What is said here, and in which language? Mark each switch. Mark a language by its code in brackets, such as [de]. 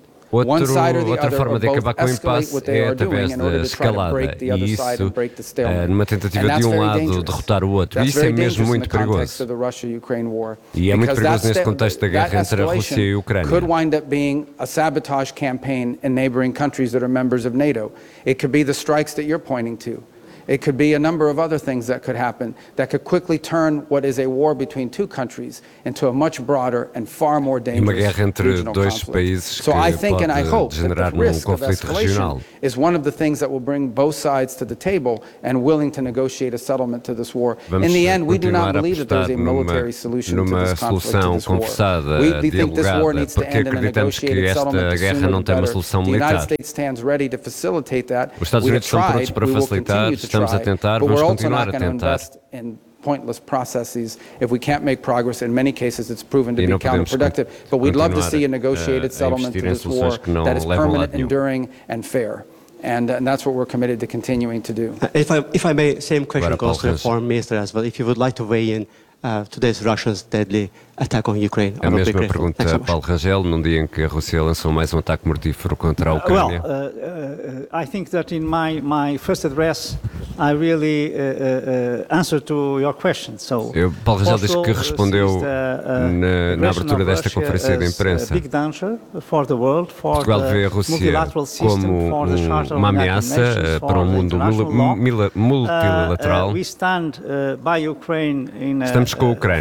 [pt] Outra forma de acabar com o impasse é através da escalada, e isso é numa tentativa de um lado derrotar o outro. Isso é mesmo muito perigoso. E é muito perigoso neste contexto da guerra entre a Rússia e a Ucrânia. [en] Could wind up being a sabotage campaign in neighboring countries that are members of NATO. It could be the strikes that you're pointing to. It could be a number of other things that could happen that could quickly turn what is a war between two countries into a much broader and far more dangerous regional conflict. So I think and I hope that the risk of escalation is one of the things that will bring both sides to the table and willing to negotiate a settlement to this war. In the end, we do not believe that there is a military solution to this conflict. We think this war needs to end in a negotiated settlement the sooner the United States stands ready to facilitate that. [pt] Os Estados Unidos estão prontos para facilitar. Estamos a tentar, vamos continuar a tentar. [en] Pointless processes if we can't make progress. In many cases, it's proven to be counterproductive. But we'd love to see a negotiated settlement to this war that is permanent, enduring, and fair. And that's what we're committed to continuing to do. If I may, same question goes to the foreign minister as well. If you would like to weigh in today's Russia's deadly attack on Ukraine. [pt] É a mesma pergunta, Paulo Rangel, num dia em que a Rússia lançou mais um ataque mortífero contra a Ucrânia. [en] I think that in my first address, I really answered to your question. So, [pt] Paulo Rangel disse que respondeu na abertura desta conferência de imprensa. [en] Big danger for the world, for [pt] Portugal vê a Rússia como uma ameaça para o mundo multilateral. Estamos com a Ucrânia.